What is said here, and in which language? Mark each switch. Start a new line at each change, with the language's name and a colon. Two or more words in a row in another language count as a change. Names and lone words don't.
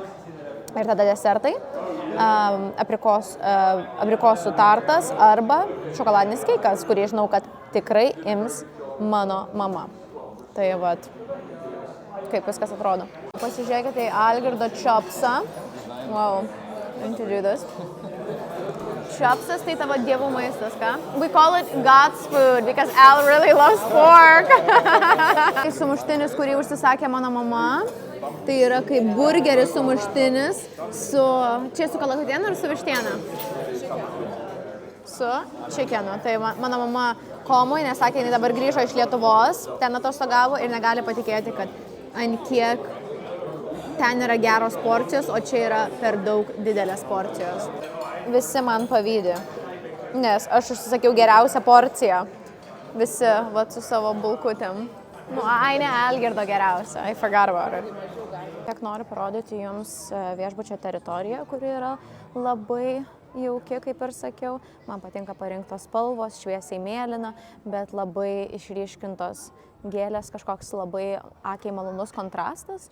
Lithuanian: Ir tada desertai, abrikosų tartas arba šokoladinis keikas, kurį žinau, kad tikrai ims mano mama. Tai vat, kaip viskas atrodo. Pasižiūrėkite į Algirdo chopsą.
English: Wow, into do this.
Lithuanian: Chopsas tai tavo dievų maistas, ką?
English: We call it God's food because Al really loves pork.
Lithuanian: Tai sumuštinis, kurį užsisakė mano mama. Tai yra kaip burgeris sumuštinis su, čia su kalakutienu ir su vištiena? Su chickenu. Tai mano mama komui, nes sakė, jinai dabar grįžo iš Lietuvos, ten atostogavo ir negali patikėti, kad ant kiek ten yra geros porcijos, o čia yra per daug didelės porcijos. Visi man pavydi, nes aš užsisakiau geriausią porciją. Visi, vat, su savo bulkutėm. Nu, ne Algirdo geriausia,
English: I forgot about it.
Lithuanian: Tiek noriu parodyti jums viešbučio teritoriją, kuri yra labai jauki, kaip ir sakiau. Man patinka parinktos spalvos, šviesiai mėlyna, bet labai išryškintos gėlės, kažkoks labai akiai malonus kontrastas.